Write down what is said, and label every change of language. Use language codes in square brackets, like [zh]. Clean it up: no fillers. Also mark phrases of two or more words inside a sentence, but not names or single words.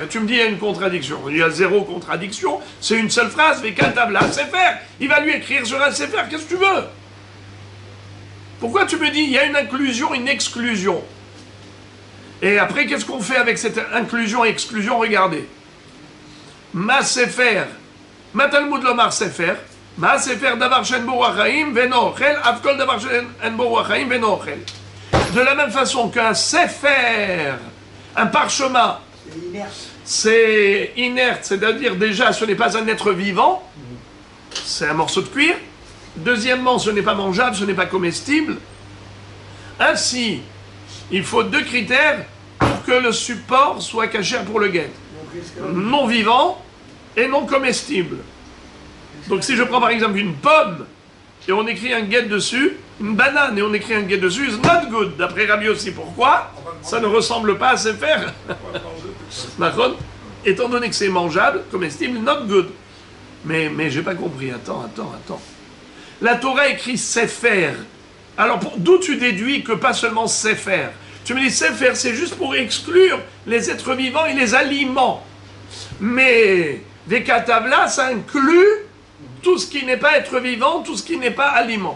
[fr] Et tu me dis, il y a une contradiction. Il y a zéro contradiction. C'est une seule phrase, Vekatavla, Sefer. Il va lui écrire sur un Sefer. Qu'est-ce que tu veux? Pourquoi tu me dis, il y a une inclusion, une exclusion? Et après, qu'est-ce qu'on fait avec cette inclusion et exclusion? Regardez. [he] מה ספר, מה תלמוד לומר ספר, מה ספר דבר שאין בו חיים ואינו אוכל, אף כל דבר שאין בו חיים ואינו אוכל. [fr] De la même façon qu'un sefer, un parchemin, c'est inerte, c'est-à-dire déjà ce n'est pas un être vivant, c'est un morceau de cuir. Deuxièmement, ce n'est pas mangeable, ce n'est pas comestible. Ainsi, il faut 2 critères pour que le support soit cachère pour le guet. Non vivant et non comestible. Donc si je prends par exemple une pomme et on écrit un guet dessus, une banane et on écrit un guet dessus, [en] it's not good. [fr] D'après Rabbi aussi, pourquoi? Ça ne ressemble pas à sefer. Étant donné que c'est mangeable, comestible, [en] not good. [fr] Mais j'ai pas compris. Attends. La Torah écrit sefer. Alors d'où tu déduis que pas seulement sefer? Tu me dis sefer, c'est juste pour exclure les êtres vivants et les aliments. Mais vekatavla, ça inclut tout ce qui n'est pas être vivant, tout ce qui n'est pas aliment.